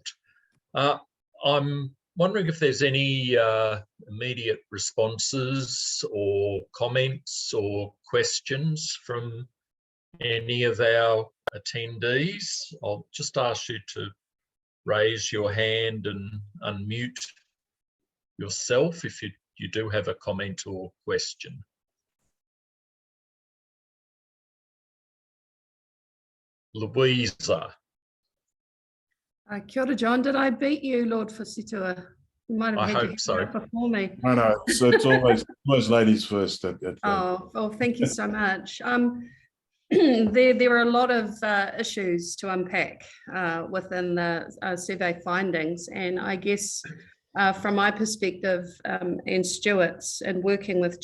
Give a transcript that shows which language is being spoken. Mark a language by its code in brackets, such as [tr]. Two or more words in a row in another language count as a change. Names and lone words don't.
[en] I'm wondering if there's any immediate responses or comments or questions from any of our attendees. I'll just ask you to raise your hand and unmute yourself if you do have a comment or question. Louisa. [mi] Kia ora, John. [en] Did I beat you, Lord Fusitua? You might have I had hope your hand so. up before me. No, so it's always ladies first. Oh, well, thank you so much. There are a lot of issues to unpack within the survey findings, and I guess from my perspective and Stuart's and working with